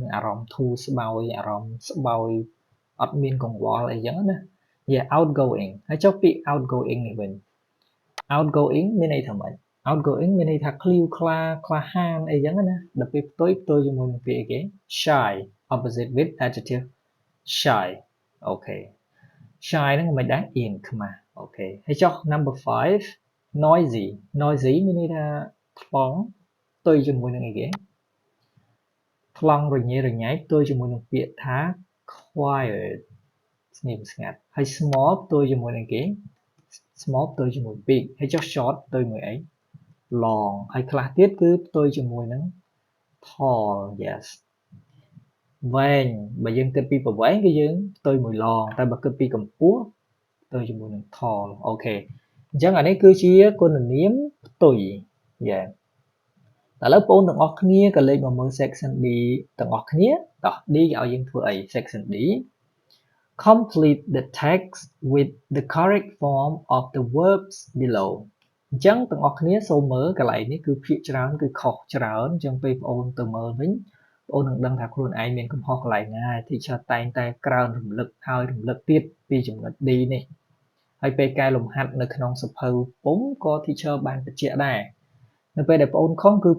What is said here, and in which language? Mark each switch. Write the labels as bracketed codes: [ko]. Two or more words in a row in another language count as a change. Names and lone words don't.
[km] នឹងអារម្មណ៍ធូរស្បើយអារម្មណ៍ស្បើយអត់មានកង្វល់អីចឹងណា outgoing ហើយចុះពាក្យ outgoing នេះវិញ outgoing មានន័យថាម៉េច outgoing មានន័យថាក្លៀវក្លាក្លាហានអីចឹងណាដល់ពេលផ្ទុយជាមួយនឹងពាក្យអីគេ [en] shy opposite with adjective shy [km] អូខេ shy ហ្នឹងមិនដែរអៀនខ្មាស់ okay ហើយចុះ [en] number 5 noisy noisy [km] មានន័យថាថ្លង់ផ្ទុយជាមួយនឹងអីគេថ្លង់រញ៉េរញ៉ៃផ្ទុយជាមួយនឹងពាក្យថា quiet ស្ងៀមស្ងាត់ហើយ small ផ្ទុយជាមួយនឹងគេ small ផ្ទុយជាមួយ big ហើយចុះ short ផ្ទុយជាមួយអី long ហើយខ្លះ ទៀតគឺផ្ទុយជាមួយនឹង [en] tall yes [km] វែងបើយើងគិតពីប្រវែងគឺយើងផ្ទុយមួយ long តែបើគិតពីកម្ពស់ផ្ទុយជាមួយនឹង tall អូខេអញ្ចឹងអានេះគឺជាគុណនាមផ្ទុយ yeah ឥឡូវបងប្អូនទាំងអស់គ្នាក៏លេខមកមើល [en] section D [km] ទាំងអស់គ្នាតោះ D គេឲ្យយើងធ្វើអី [en] section D complete the text with the correct form of the verbs below [km] អញ្ចឹងទាំងអស់គ្នាសូមមើលកន្លែងនេះគឺភាគច្រើនគឺខុសច្រើនអញ្ចឹងពេលបងប្អូនទៅមើលវិញបងប្អូននឹងដឹងថាខ្លួនឯងមានកំហុសកន្លែងណា teacher តែងតែក្រើនរំលឹកហើយរំលឹកទៀតពីចំណុច D នេះហើយពេលកែលំហាត់នៅក្នុងសភៅពុំក៏ teacher បានបញ្ជាក់ដែរនៅពេលដែលបងប្អូនខុសគឺបង